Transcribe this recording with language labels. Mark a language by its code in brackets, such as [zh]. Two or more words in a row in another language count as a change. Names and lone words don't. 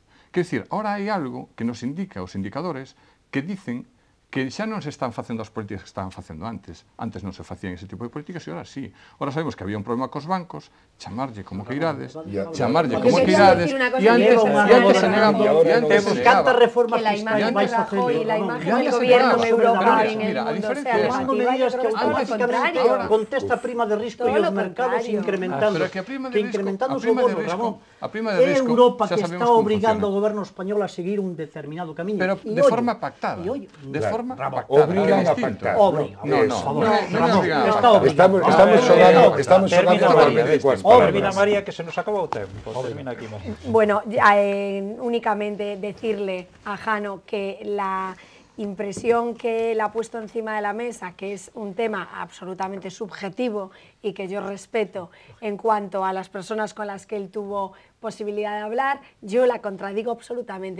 [gl] Quer dicir, ahora hai algo que nos indica os indicadores que dicen que xa non se están facendo as políticas que estaban facendo antes. Antes non se facían ese tipo de políticas e ahora sí. Ahora sabemos que había un problema cos bancos, chamarlle como que irades, e antes se negaba. Cantas reformas fiscais vais facendo. [es] Que la imagen del gobierno europeo en el mundo sea negativa, yo creo que es todo lo contrario. [gl] Contesta a prima de risco e os mercados incrementando. Que incrementando o bono, Ramón. É Europa que está obrigando ao goberno español a seguir un determinado camiño. Pero de forma pactada. Obrigan a pactar. Estamos xogando termina, María, que se nos acabou o tempo. Termina aquí. [es] Bueno, únicamente decirle a Jano que la impresión que él ha puesto encima de la mesa, que es un tema absolutamente subjetivo y que yo respeto en cuanto a las personas con las que él tuvo posibilidad de hablar, yo la contradigo absolutamente.